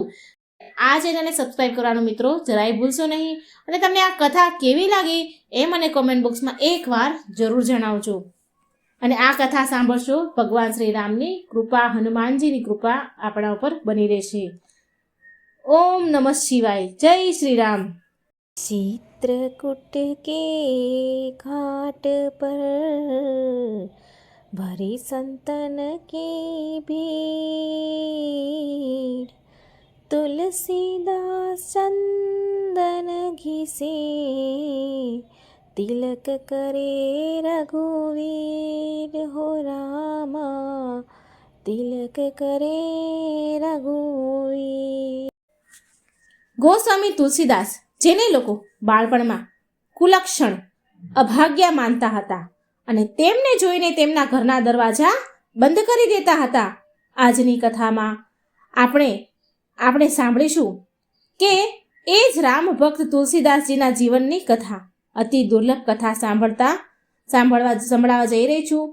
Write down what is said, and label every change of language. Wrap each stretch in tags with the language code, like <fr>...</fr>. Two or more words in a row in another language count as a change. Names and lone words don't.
<gu>આ ચેનલને સબસ્ક્રાઈબ કરવાનું મિત્રો જરાય ભૂલશો નહીં। અને તમને આ કથા કેવી લાગી એ મને કોમેન્ટ બોક્સમાં એકવાર જરૂર જણાવજો। અને આ કથા સાંભળશો, ભગવાન શ્રી રામની કૃપા, હનુમાનજીની કૃપા આપણા ઉપર બની રહેશે। ઓમ નમઃ શિવાય। જય શ્રી રામ।</gu> <hi>चित्रकूट के घाट पर भरी संतन की भीड़, तुलसीदास चंदन घिसे तिलक करे रघुवीर हो रामा, तिलक करे रघुवीर।</hi> <gu>ગોસ્વામી તુલસીદાસ, જેને લોકો બાળપણમાં કુલક્ષણ, અભાગ્યા માનતા હતા અને તેમને જોઈને તેમના ઘરના દરવાજા બંધ કરી દેતા હતા, આજની કથામાં આપણે સાંભળીશું કે એ જ રામ ભક્ત તુલસીદાસજીના જીવનની કથા, અતિ દુર્લભ કથા સંભળાવવા જઈ રહી છું।</gu>